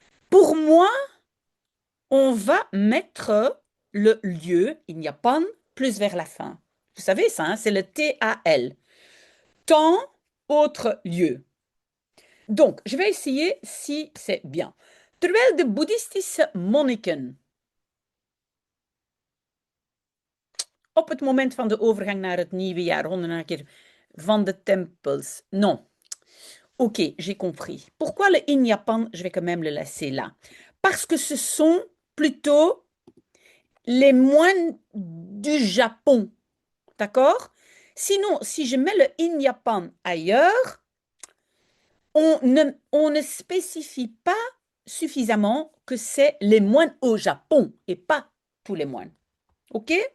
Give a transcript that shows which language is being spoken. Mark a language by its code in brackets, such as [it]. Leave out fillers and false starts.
[fr] Pour moi, on va mettre le lieu in Japan plus vers la fin. Vous savez ça, hein? C'est le TAL. Temps, autre lieu. Donc, je vais essayer si c'est bien. [nl] Terwijl de boeddhistische monniken op het moment van de overgang naar het nieuwe jaar, 100 keer van de tempels. [fr] Non. Ok, j'ai compris. Pourquoi le in Japan? Je vais quand même le laisser là. parce que ce sont plutôt les moines du Japon. D'accord? Sinon, si je mets le in Japan ailleurs, on ne spécifie pas suffisamment que c'est les moines au Japon et pas tous les moines. OK?